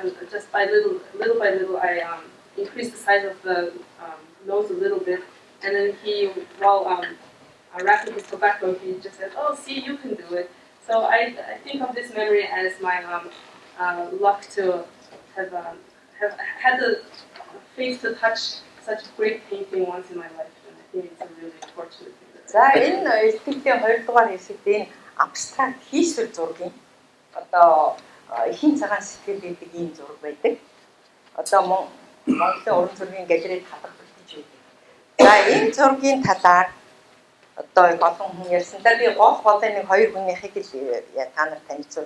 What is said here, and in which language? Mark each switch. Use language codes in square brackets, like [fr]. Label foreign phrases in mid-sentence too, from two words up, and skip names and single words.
[en] And just by little by little, I increased the size of the nose a little bit, and then he, while wrapping his tobacco, he just said, "Oh, see, you can do it." So I think of this memory as my luck to have had the faith to touch such a great painting once in my life, and I think it's a really fortunate thing. [mn] За энэ эртний 2-р хэсэгт энэ абстракт хийсвэр зургийн одоо ихийн цагаан сэтгэл гэдэг ийм зураг байдаг. Одоо Монголын уран зургийн галерейд хадгалж байдаг. За энэ зургийн талаар одоо олон хүн ярьсандаа би голын нэг хоёр хүнийхийг л та нар танилцуулж.